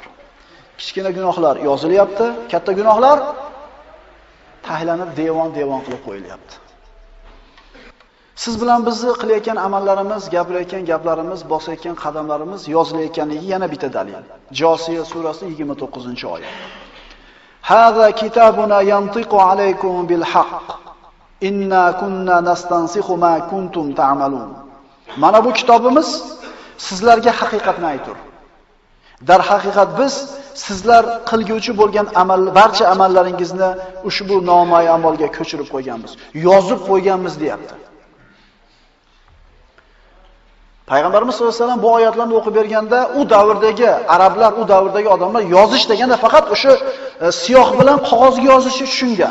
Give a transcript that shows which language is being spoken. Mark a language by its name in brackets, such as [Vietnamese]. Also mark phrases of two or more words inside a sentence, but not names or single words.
[Uzbek] Kichkina gunohlar yozilyapti, katta gunohlar tahlanib devon-devon qilib qo'yilyapti. Siz bilan bizni qilayotgan amallarimiz, gapirayotgan gaplarimiz, bosayotgan qadamlarimiz yozilayotganligi yana bitta dalil. Josiya surasi 29-oyat. [Arabic] هذا كتابنا ينطق عليكم بالحق. إنا كنا نستنسخ ما كنتم تعملون. [Uzbek] Mana bu kitobimiz sizlarga haqiqatni aytur. Dar haqiqat biz sizlar qilguvchi bo'lgan barcha amallaringizni ushbu nomay amalga ko'chirib qo'yganmiz, yozib qo'yganmiz deyapti. Payg'ambarimiz [Arabic] صلى الله عليه وسلم [Uzbek] bu oyatlarni o'qib berganda, u davrdagi arablar, u davrdagi odamlar yozish deganda faqat o'sha siyoh bilan qog'ozga yozishni tushungan.